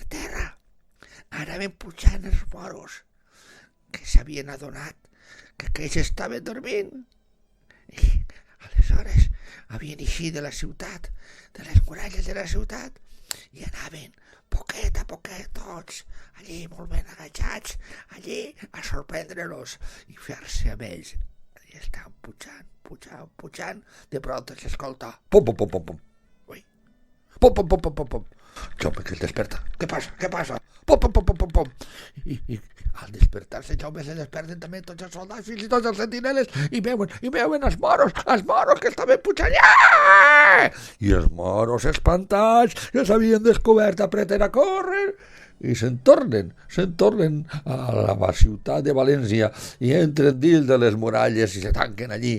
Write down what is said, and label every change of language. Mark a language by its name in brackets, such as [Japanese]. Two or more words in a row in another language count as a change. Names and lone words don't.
[Catalan] terra, anaven pujant els moros, que s'havien adonat que aquells estaven dormint, i aleshores havien eixit de la ciutat, de les muralles de la ciutat, i anaven poquet a poquet tots, allí molt ben agachats, allí a sorprendre-los i fer-se amb ells. I estaven pujant, de prop s'escolta, pum, pum, pum, pum, pum, ui, pum, pum, pum, pum, pum, pum. Jaume que es desperta, què passa? Pum, pum, pum, pum, pum, pum. I al despertar-se Jaume se desperten també tots els soldats, fins i tots els sentineles, i veuen els moros que estaven pujant allà. I els moros espantats, que s'havien descobert, apreten a córrer, i se'n tornen a la ciutat de València, i entren dins de les muralles i se tanquen allí.